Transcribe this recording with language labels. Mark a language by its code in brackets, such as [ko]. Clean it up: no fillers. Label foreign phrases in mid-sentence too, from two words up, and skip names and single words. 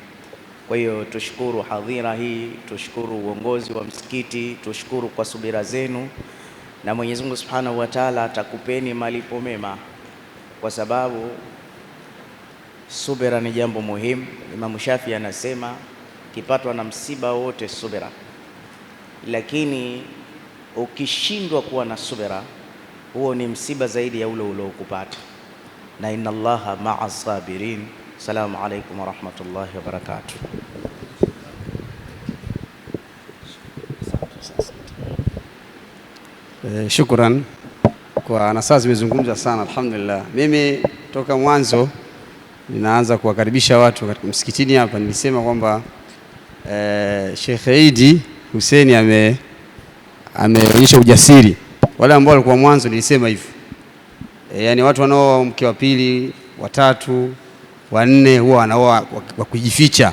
[sw] Kwa hiyo tushukuru hadhira hii, tushukuru uongozi wa msikiti, tushukuru kwa subira zenu, na Mwenyezi Mungu [ar] سبحانه وتعالى [sw] atakupeni malipo mema, kwa sababu subira ni jambo muhimu. Imam Shafi anasema kipatwa na msiba wote subira, lakini ukishindwa kuwa na subira, huo ni msiba zaidi ya ule uliokupata. [ar] Na إن الله مع الصابرين السلام عليكم ورحمة الله وبركاته. [sw] Shukran kwa nasaha zimezungumza sana, alhamdulillah. Mimi toka mwanzo ninaanza kuwakaribisha watu katika msikitini hapa, nilisema kwamba Sheikh Idi Hussein ameonyesha ujasiri. Wale ambao walikuwa mwanzo nilisema hivyo, yani watu wanao mke wa pili, watatu, wanne huwa wanaoa wa kujificha.